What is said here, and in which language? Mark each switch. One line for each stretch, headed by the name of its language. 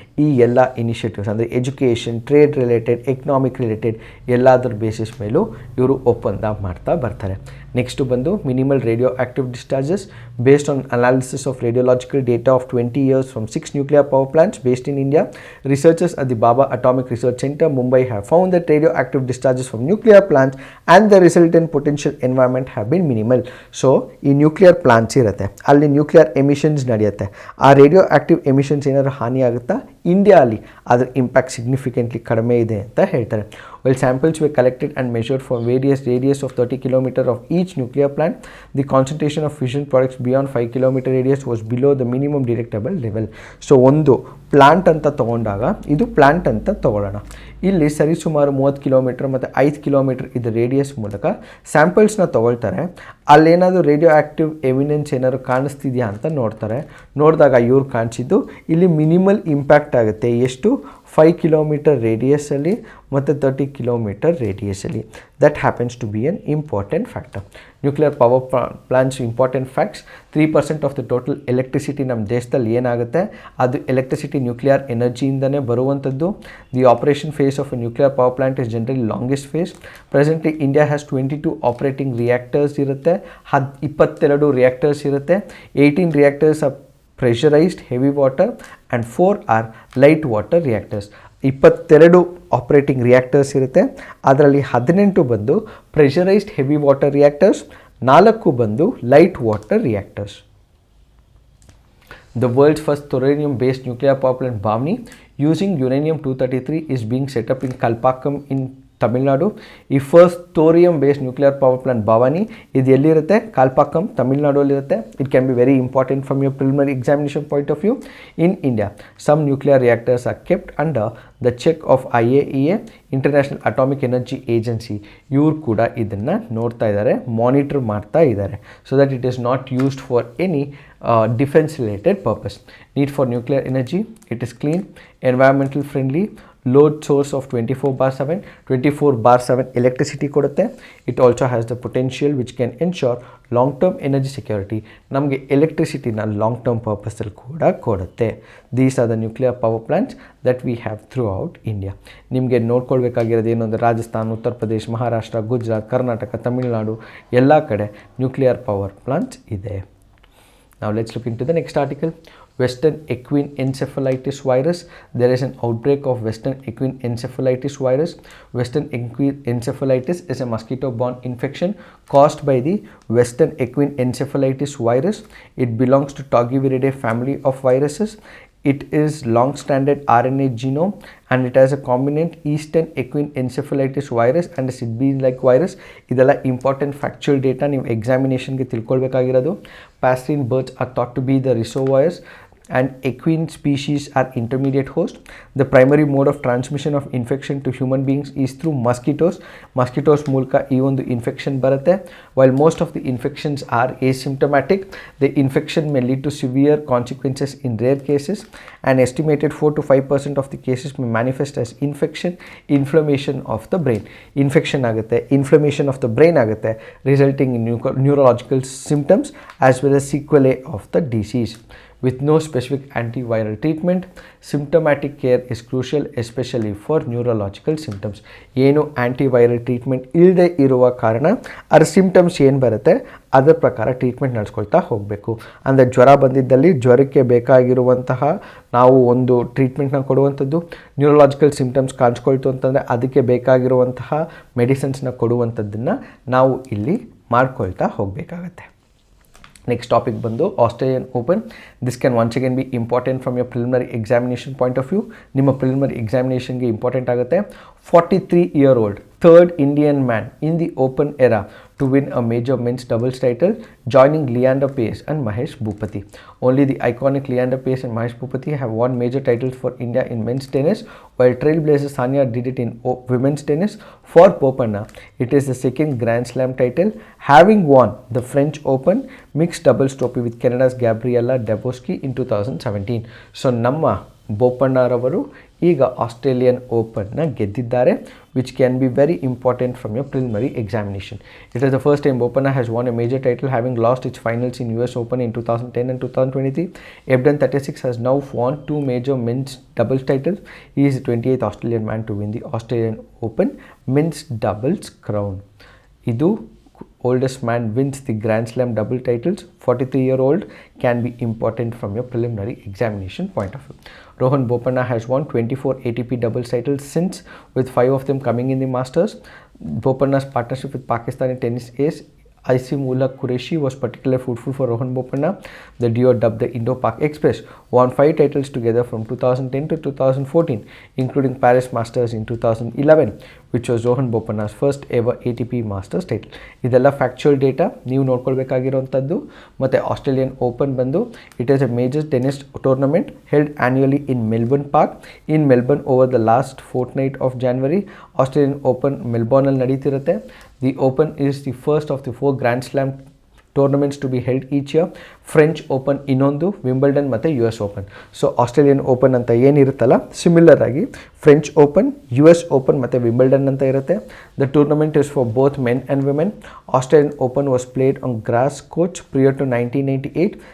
Kannada: ಈ ಎಲ್ಲ ಇನಿಷಿಯೇಟಿವ್ಸ್ ಅಂದರೆ education, trade related, economic related ಎಲ್ಲದರ ಬೇಸಿಸ್ ಮೇಲೂ ಇವರು ಒಪ್ಪಂದ ಮಾಡ್ತಾ ಬರ್ತಾರೆ.
English: Next ಬಂದು minimal radio active discharges based on analysis of radiological data of 20 years from 6 nuclear power plants based in India. Researchers at the Baba Atomic Research Center, Mumbai have found that radioactive discharges from nuclear plants and the resultant potential environment have been minimal.
Kannada: So, ಈ nuclear plants ಇರುತ್ತೆ, ಅಲ್ಲಿ nuclear emissions ನಡೆಯುತ್ತೆ. ಆ radio active emissions ಏನಾದರೂ ಹಾನಿ ಆಗುತ್ತಾ? India ಅಲ್ಲಿ ಅದರ ಇಂಪ್ಯಾಕ್ಟ್ ಸಿಗ್ನಿಫಿಕೆಂಟ್ಲಿ ಕಡಿಮೆ ಇದೆ ಅಂತ ಹೇಳ್ತಾರೆ.
English: While samples were collected and measured for various radius of 30 km of each nuclear plant, the concentration of fission products beyond 5 km radius was below the minimum detectable level.
Kannada: So ಒಂದು plant ಅಂತ ತೊಗೊಂಡಾಗ ಇದು plant ಅಂತ ತೊಗೊಳ್ಳೋಣ. ಇಲ್ಲಿ ಸರಿಸುಮಾರು 30 kilometre ಮತ್ತು 5 kilometre ಇದು ರೇಡಿಯಸ್ ಮೂಲಕ ಸ್ಯಾಂಪಲ್ಸ್ನ ತೊಗೊಳ್ತಾರೆ. ಅಲ್ಲೇನಾದರೂ ರೇಡಿಯೋ ಆ್ಯಕ್ಟಿವ್ ಎವಿಡೆನ್ಸ್ ಏನಾದ್ರು ಕಾಣಿಸ್ತಿದೆಯಾ ಅಂತ ನೋಡ್ತಾರೆ. ನೋಡಿದಾಗ ಇವ್ರು ಕಾಣಿಸಿದ್ದು ಇಲ್ಲಿ ಮಿನಿಮಲ್ ಇಂಪ್ಯಾಕ್ಟ್ ಆಗುತ್ತೆ. ಎಷ್ಟು? 5 ಕಿಲೋಮೀಟರ್ ರೇಡಿಯಸಲ್ಲಿ ಮತ್ತು 30 kilometre ರೇಡಿಯಸಲ್ಲಿ.
English: That happens to be an important factor. Nuclear power plants important facts. 3% of the total electricity
Kannada: ನಮ್ಮ ದೇಶದಲ್ಲಿ ಏನಾಗುತ್ತೆ ಅದು ಎಲೆಕ್ಟ್ರಿಸಿಟಿ ನ್ಯೂಕ್ಲಿಯರ್ ಎನರ್ಜಿಯಿಂದನೇ ಬರುವಂಥದ್ದು.
English: The operation phase of a nuclear power plant is generally longest phase. Presently India has 22 operating reactors ಇರುತ್ತೆ.
Kannada: 22 reactors ಇರುತ್ತೆ.
English: 18 reactors are pressurized heavy water and 4 are light water reactors. 22 operating reactors ಇರುತ್ತೆ.
Kannada: ಅದರಲ್ಲಿ 18 ಬಂದು pressurised heavy water reactors, 4 ಬಂದು light water reactors.
English: The world's first thorium-based nuclear power plant Bhavani using uranium-233 is being set up in Kalpakkam in Tamil Nadu.
Kannada: ಈ first thorium based nuclear power plant Bhavani ಇದು ಎಲ್ಲಿರುತ್ತೆ? ಕಾಲ್ಪಾಕಂ, ತಮಿಳ್ನಾಡಲ್ಲಿರುತ್ತೆ.
English: It can be very important from your preliminary examination point of view. In India some nuclear reactors are kept under the check of IAEA, International Atomic Energy Agency.
Kannada: ಇವ್ರು ಕೂಡ ಇದನ್ನು ನೋಡ್ತಾ ಇದ್ದಾರೆ, monitor ಮಾಡ್ತಾ ಇದ್ದಾರೆ,
English: So that it is not used for any defense related purpose. Need for nuclear energy, it is clean, environmental friendly, load source of 24/7 electricity ಕೊಡುತ್ತೆ. It also has the potential which can ensure long term energy security.
Kannada: ನಮಗೆ ಎಲೆಕ್ಟ್ರಿಸಿಟಿನ long term ಪರ್ಪಸಲ್ಲಿ ಕೂಡ ಕೊಡುತ್ತೆ.
English: These are the nuclear power plants that we have throughout India.
Kannada: ನಿಮಗೆ ನೋಡ್ಕೊಳ್ಬೇಕಾಗಿರೋದು ಏನು ಅಂದರೆ ರಾಜಸ್ಥಾನ್, ಉತ್ತರ ಪ್ರದೇಶ್, ಮಹಾರಾಷ್ಟ್ರ, ಗುಜರಾತ್, ಕರ್ನಾಟಕ, ತಮಿಳುನಾಡು ಎಲ್ಲ ಕಡೆ nuclear power plants ಇದೆ.
English: Now let's look into the next article. Western equine encephalitis virus. There is an outbreak of Western equine encephalitis virus. Western equine encephalitis is a mosquito-borne infection caused by the Western equine encephalitis virus. It belongs to Togiviridae family of viruses. It is long-stranded RNA genome and it has a combinant Eastern equine encephalitis virus and a SIDB-like virus.
Kannada: ಇದೆಲ್ಲ important factual data ನೀವು ಎಕ್ಸಾಮಿನೇಷನ್ಗೆ ತಿಳ್ಕೊಳ್ಬೇಕಾಗಿರೋದು.
English: Passerine birds are thought to be the reservoirs and equine species are intermediate host. The primary mode of transmission of infection to human beings is through mosquitoes.
Kannada: Mosquitoes ಮೂಲಕ ಈ ಒಂದು infection ಬರುತ್ತೆ.
English: While most of the infections are asymptomatic, the infection may lead to severe consequences in rare cases. An estimated 4 to 5% of the cases may manifest as inflammation of the brain. Infection ಆಗುತ್ತೆ, inflammation of the brain ಆಗುತ್ತೆ, resulting in neurological symptoms as well as sequelae of the disease. With no specific antiviral treatment, symptomatic care is crucial, especially for neurological symptoms.
Kannada: ಏನು antiviral treatment ಇಲ್ಲದೆ ಇರುವ ಕಾರಣ ಅದರ symptoms ಏನು ಬರುತ್ತೆ ಅದರ ಪ್ರಕಾರ ಟ್ರೀಟ್ಮೆಂಟ್ ನಡೆಸ್ಕೊಳ್ತಾ ಹೋಗಬೇಕು. ಅಂದರೆ ಜ್ವರ ಬಂದಿದ್ದಲ್ಲಿ ಜ್ವರಕ್ಕೆ ಬೇಕಾಗಿರುವಂತಹ ನಾವು ಒಂದು ಟ್ರೀಟ್ಮೆಂಟ್ನ ಕೊಡುವಂಥದ್ದು, ನ್ಯೂರಲಾಜಿಕಲ್ ಸಿಂಪ್ಟಮ್ಸ್ ಕಾಣಿಸ್ಕೊಳ್ತು ಅಂತಂದರೆ ಅದಕ್ಕೆ ಬೇಕಾಗಿರುವಂತಹ ಮೆಡಿಸಿನ್ಸ್ನ ಕೊಡುವಂಥದ್ದನ್ನು ನಾವು ಇಲ್ಲಿ ಮಾಡ್ಕೊಳ್ತಾ ಹೋಗಬೇಕಾಗತ್ತೆ.
English: Next topic ಬಂದು Australian Open. This can once again be important from your preliminary examination point of view.
Kannada: ನಿಮ್ಮ ಪ್ರಿಲಿಮಿನರಿ ಎಕ್ಸಾಮಿನೇಷನ್ಗೆ ಇಂಪಾರ್ಟೆಂಟ್ ಆಗುತ್ತೆ.
English: 43-year-old third Indian man in the open era to win a major men's doubles title, joining Leander Paes and Mahesh Bhupathi. Only the iconic Leander Paes and Mahesh Bhupathi have won major titles for India in men's tennis, while trailblazer Sania did it in women's tennis. For Bopanna, it is the second Grand Slam title, having won the French Open mixed doubles trophy with Canada's Gabriela Dabrowski in 2017. So
Kannada: ನಮ್ಮ ಬೋಪಣ್ಣರವರು ಈಗ Australian ಓಪನ್ನ ಗೆದ್ದಿದ್ದಾರೆ,
English: Which can be very important from your preliminary examination. It is the first time Bopanna has won a major title, having lost its finals in US Open in 2010 and 2023. Ebden 36 has now won 2 major men's doubles titles. He is the 28th Australian man to win the Australian Open men's doubles crown. ಇದು oldest man wins the Grand Slam double titles. 43-year-old can be important from your preliminary examination point of view. Rohan Bopanna has won 24 ATP doubles titles since, with 5 of them coming in the Masters. Bopanna's partnership with Pakistani tennis ace Aisimullah Qureshi was particularly fruitful for Rohan Bopanna. The duo, dubbed the Indo-Pak Express, won 5 titles together from 2010 to 2014, including Paris Masters in 2011, which was Rohan Bopanna's first ever ATP Masters title.
Kannada: ಇದೆಲ್ಲ factual data ನೀವು ನೋಡ್ಕೊಳ್ಬೇಕಾಗಿರೋಂಥದ್ದು. ಮತ್ತು Australian open ಬಂದು
English: It is a major tennis tournament held annually in Melbourne Park in Melbourne over the last fortnight of January.
Kannada: Australian open ಮೆಲ್ಬೋರ್ನಲ್ಲಿ ನಡೀತಿರುತ್ತೆ.
English: The Open is the first of the 4 Grand Slam tournaments to be held each year.
Kannada: French Open ಇನ್ನೊಂದು, Wimbledon ಮತ್ತು US Open. So Australian open ಅಂತ ಏನಿರುತ್ತಲ್ಲ, similar ಆಗಿ French open, US Open ಮತ್ತು Wimbledon ಅಂತ ಇರುತ್ತೆ.
English: The tournament is for both men and women. Australian open was played on gross coach prior to 1998.